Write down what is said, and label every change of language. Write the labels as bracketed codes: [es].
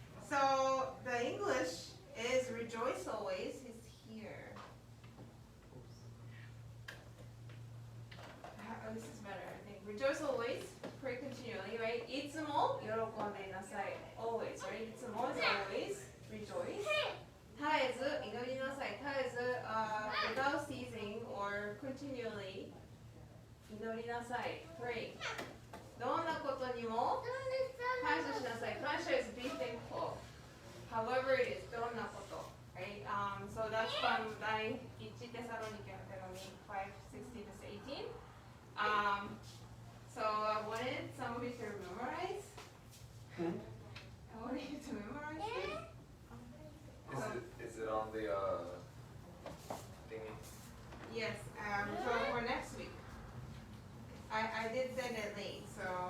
[en] So the English is rejoice always is here. Oh, this is better, I think. Rejoice always, pray continually, right? [ja] いつも喜んでいなさい. [en] Always, right? いつも is always rejoice. [ja] 絶えず祈りなさい. [en] 絶えず without ceasing or continually 祈りなさい. Pray. [ja] どんなことにも感謝しなさい. [en] 感謝 is be thankful. However it is, [ja] どんなこと. [en] Right? So that's from 第一テサロニケの手紙 5:16 to 18. So I wanted some of you to memorize. I wanted you to memorize this. Is it on the thingy? Yes, so for next week. I did send it late, so